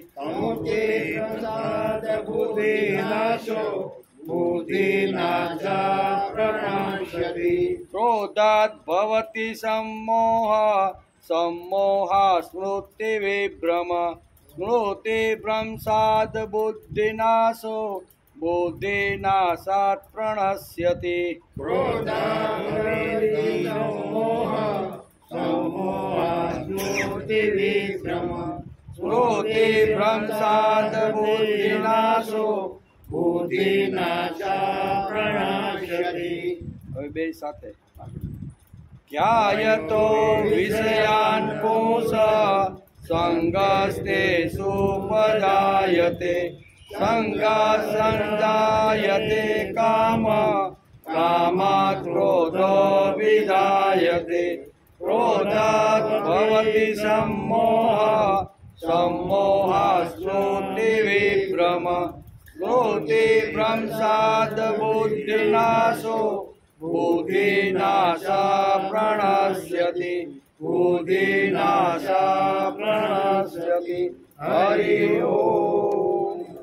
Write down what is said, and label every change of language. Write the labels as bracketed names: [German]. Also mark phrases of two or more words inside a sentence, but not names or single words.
[Sanskrit] क्रोधात् भवति सम्मोहः सम्मोहः स्मृति विभ्रम स्मृति भ्रंशात् बुद्धिनाशो बुद्धिनाशात् प्रणश्यति स्मृति भ्रंशात् बुद्धिनाशो [Gujarati] હવે બે સાથે [Sanskrit] ध्यायतो विषयान् पुंसः संगस्ते सुपजायते संगात् संजायते काम कामात् क्रोधो विजायते क्रोधात् भवति सम्मोहः सम्मोहः स्मृति विभ्रम स्मृति भ्रंशात् बुद्धिनाशो बुद्धिनाश प्रणश्यति बुद्धिनाश प्रणश्यति हरि ओम